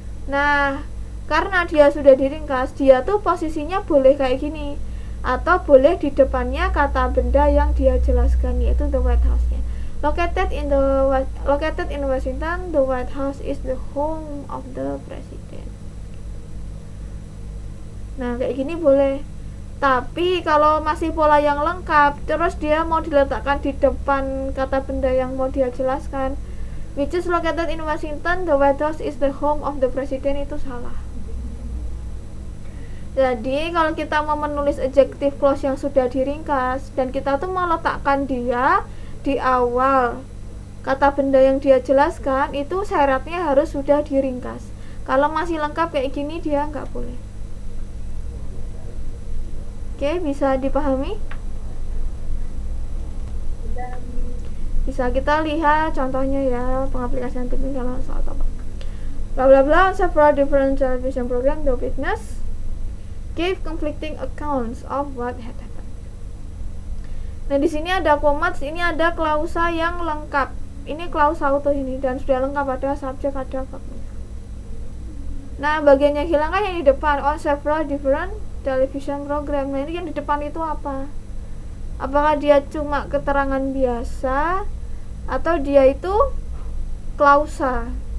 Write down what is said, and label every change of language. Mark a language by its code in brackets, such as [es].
[id] Nah, karena dia sudah diringkas, dia tuh posisinya boleh kayak gini, atau boleh di depannya kata benda yang dia jelaskan, yaitu the White House-nya. [en] Located in Washington, the White House is the home of the president. [id] Nah, kayak gini boleh. Tapi kalau masih pola yang lengkap, terus dia mau diletakkan di depan kata benda yang mau dia jelaskan, [en] which is located in Washington, the White House is the home of the president, [id] itu salah. Jadi kalau kita mau menulis adjective clause yang sudah diringkas dan kita tuh mau letakkan dia di awal kata benda yang dia jelaskan, itu syaratnya harus sudah diringkas. Kalau masih lengkap kayak gini dia nggak boleh. Oke, bisa dipahami? Bisa kita lihat contohnya ya, pengaplikasian penting dalam soal topik. [en] Bla bla bla, on several different television program, the witness gave conflicting accounts of what had happened. [id] Nah, di sini ada komat, ini ada klausa yang lengkap. Ini klausa auto ini dan sudah lengkap, ada subjek, ada verbnya. Nah, bagian yang hilang kan yang di depan, [en] on several different television program. [id] Nah, ini yang di depan itu apa? Apakah dia cuma keterangan biasa atau dia itu klausa?